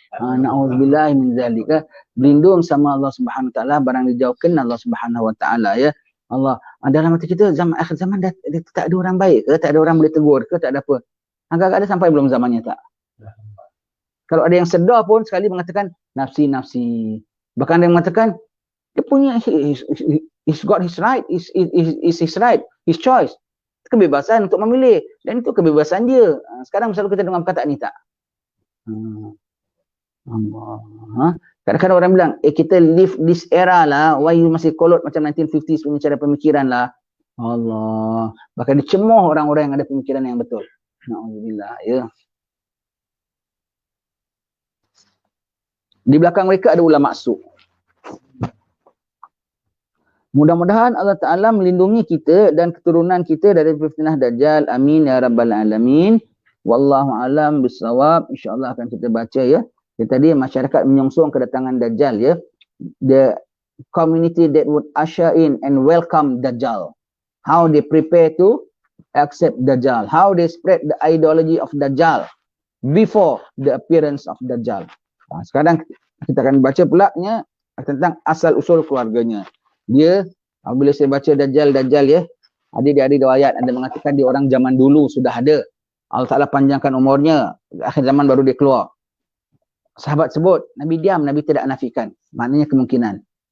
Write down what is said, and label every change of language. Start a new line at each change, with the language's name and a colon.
Malay: Na'udzubillah min zalik. Berlindung sama Allah Subhanahu Wa Taala, barang dijauhkan Allah Subhanahu Wa Taala ya. Allah, dalam hati kita zaman akhir zaman dah tak ada orang baik ke, tak ada orang boleh tegur ke, tak ada apa. Agak-agak ada sampai belum zamannya tak? Kalau ada yang sedar pun sekali mengatakan nafsi-nafsi. Bahkan ada yang mengatakan dia punya
English: he's got his right, is his right, his choice.
Malay: Kebebasan untuk memilih dan itu kebebasan dia. Sekarang selalu kita dengar perkataan ni tak? Allah. Kadang-kadang orang bilang, kita
English: live this era
Malay: lah,
English: why you
Malay: masih kolot macam 1950s punya cara pemikiran lah. Allah. Bahkan dicemoh orang-orang yang ada pemikiran yang betul. Na'udzubillah, ya. Di belakang mereka ada ulama su. Mudah-mudahan Allah Ta'ala melindungi kita dan keturunan kita dari fitnah Dajjal. Amin ya Rabbal Alamin. Wallahu alam bisawab. InsyaAllah akan kita baca ya. Tadi masyarakat menyongsong kedatangan Dajjal ya.
English: The community that would usher in and welcome Dajjal. How they prepare to accept Dajjal. How they spread the ideology of Dajjal before the appearance of Dajjal.
Malay: Sekarang kita akan baca pula tentang asal-usul keluarganya. Dia, bila saya baca Dajjal ya, ada riwayat ada mengatakan dia orang zaman dulu sudah ada. Allah Ta'ala panjangkan umurnya, akhir zaman baru dia keluar. Sahabat sebut, Nabi diam, Nabi tidak nafikan. Maknanya kemungkinan.